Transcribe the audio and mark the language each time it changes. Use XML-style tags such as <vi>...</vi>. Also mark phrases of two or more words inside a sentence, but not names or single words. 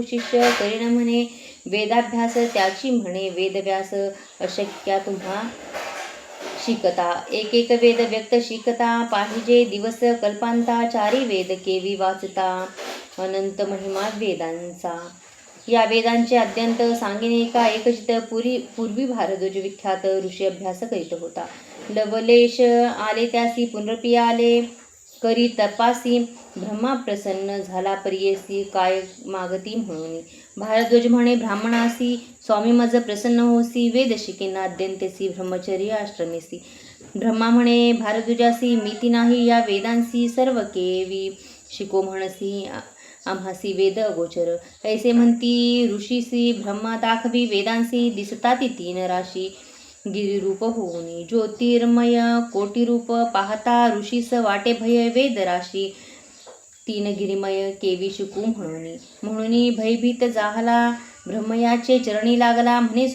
<mr>शिष्य करीन म्हणे वेदाभ्यास त्याची म्हणे वेदव्यास अशक्या तुम्हा शिकता एक एक वेद व्यक्त शिकता पाहिजे दिवस कल्पांता चारी वेद केवी वाचता अनंत महिमा वेदांचा या वेदांचे अत्यंत सांगिने का एकचित पूर्वी भारद्वाज विख्यात ऋषी अभ्यास करीत होता लवलेश आले त्यासी पुनरपी आले करी तपासी ब्रह्मा प्रसन्न झाला परियेसी काय मागती म्हणून भारद्वाज म्हणे ब्राह्मणासी स्वामी मज प्रसन्न होसी वेद शिकेना अद्यंतेसी ब्रह्मचर्य आश्रमेसी ब्रह्मा म्हणे भारद्वाजासी मिती नाही या वेदांसी सर्व केवी शिको म्हणसी आम्हासी वेद अगोचर ऐसे म्हणती ऋषीसी ब्रह्मा दाखवी वेदांसी दिसता ती 3 राशी गिरिरूप होऊनी ज्योतिर्मय कोटीरूप पाहता ऋषीस वाटे भय वेद राशी 3 गिरिमय केवी शिकू म्हणून भयभीत जाहला ब्रह्मयाचे चरणी लागला म्हणे</mr>